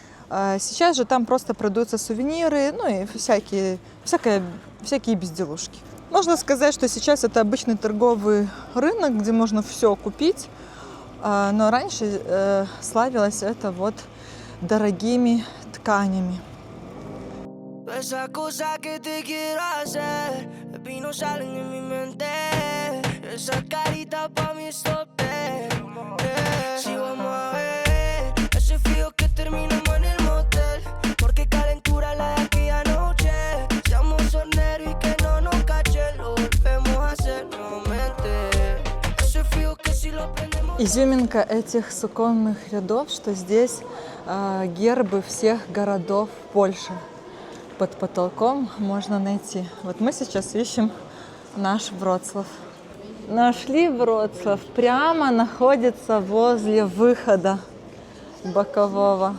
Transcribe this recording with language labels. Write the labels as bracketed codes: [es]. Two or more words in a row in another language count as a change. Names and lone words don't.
[ru] Сейчас же там просто продаются сувениры, ну и всякие безделушки. Можно сказать, что сейчас это обычный торговый рынок, где можно все купить, но раньше славилось это вот дорогими тканями. [es] Esa cosa que te quiero hacer, baby, no salen de mi mente. Esa carita pa' mí es top 10. Si vamos a ver ese frío que terminamos en el motel, porque calentura la de aquella noche. Seamos horneros y que no nos cachen, lo volvemos a hacer nuevamente. Ese frío que si lo prendemos. [ru] Изюминка этих суконных рядов, что здесь гербы всех городов Польши. Под потолком можно найти. Вот мы сейчас ищем наш Вроцлав. Нашли Вроцлав. Прямо находится возле выхода бокового.